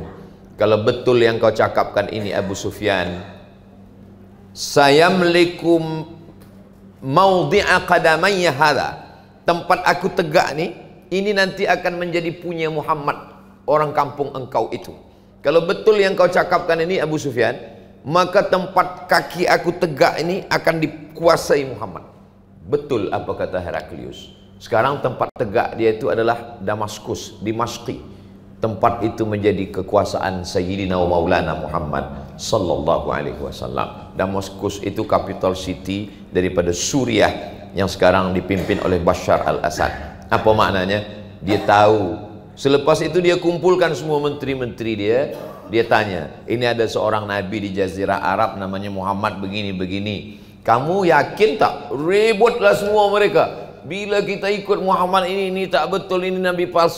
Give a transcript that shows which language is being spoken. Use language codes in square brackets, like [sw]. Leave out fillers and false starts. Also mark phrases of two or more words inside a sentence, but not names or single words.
[ms] Kalau betul yang kau cakapkan ini Abu Sufyan, [ar] سيملك موضع قدمي هذا, [ms] tempat aku tegak ni, ini nanti akan menjadi punya Muhammad, orang kampung engkau itu. Kalau betul yang kau cakapkan ini Abu Sufyan, maka tempat kaki aku tegak ini akan dikuasai Muhammad. Betul apa kata Heraklius. Sekarang tempat tegak dia itu adalah Damaskus, Dimashqi. Tempat itu menjadi kekuasaan [ar] سيدنا ومولانا [ms] Muhammad [ar] صلى الله عليه وسلم. [ms] Damaskus itu [en] capital city [ms] daripada Suriah yang sekarang dipimpin oleh Bashar al-Assad. Apa maknanya? Dia tahu. Selepas itu dia kumpulkan semua menteri-menteri dia tanya, ini ada seorang nabi di Jazirah Arab namanya Muhammad begini-begini. Kamu yakin tak? Ributlah semua mereka. Bila kita ikut Muhammad ini tak betul, ini nabi palsu.